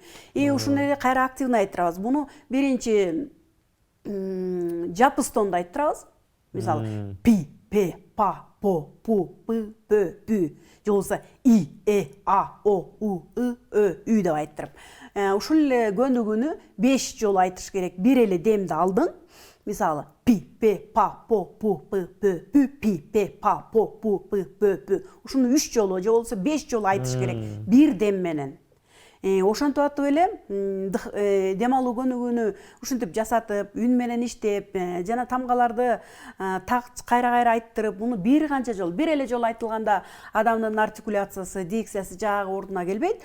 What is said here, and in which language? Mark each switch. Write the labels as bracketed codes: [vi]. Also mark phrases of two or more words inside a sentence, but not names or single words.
[ky] Ушуну эле кайра активный айттырабыз. Буну биринчи жапыс тондо айттырабыз. Мисалы, Пи, П, Па, По, Пу, Пы, Пө, Пү. Же болбосо И, А, О, У, И, Ö, Ү деп айттырып. Ушул эле көнүгүүнү 5 жолу айтыш керек. Бир эле демди алдың. Мисалы, Пи, П, Па, По, Пу, Пы, Пө, Пү, Пи, П, Па, По, Пу, Пы, Пө, Пү. Ушуну 3 жолу же болбосо 5 жолу айтыш керек. Бир дем менен. Ошентип атып эле дем алуу көнүгүүнү ушинтип жасатып, үн менен иштеп, жана тамгаларды так кайра айттырып, муну бир канча жол, бир эле жолу айтылганда адамдын артикуляциясы, дикциясы жагы ордуна келбейт.